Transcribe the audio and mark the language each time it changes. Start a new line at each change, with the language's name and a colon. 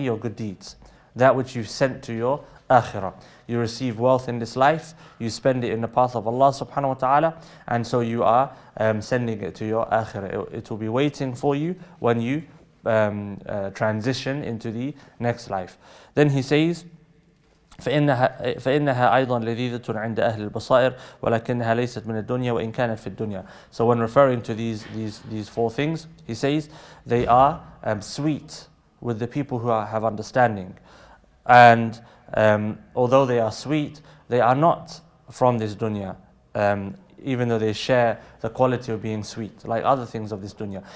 English: your good deeds, that which you've sent to your akhirah. You receive wealth in this life, you spend it in the path of Allah subhanahu wa ta'ala, and so you are sending it to your akhirah. It will be waiting for you when you transition into the next life.
Arabic: Then he says, فإنها أيضا لذيذة عند أهل البصائر ولكنها ليست من الدنيا وإن كانت في الدنيا.
English: So when referring to these four things, he says they are sweet with the people who have understanding, and although they are sweet, they are not from this dunya, even though they share the quality of being sweet, like other things of this dunya.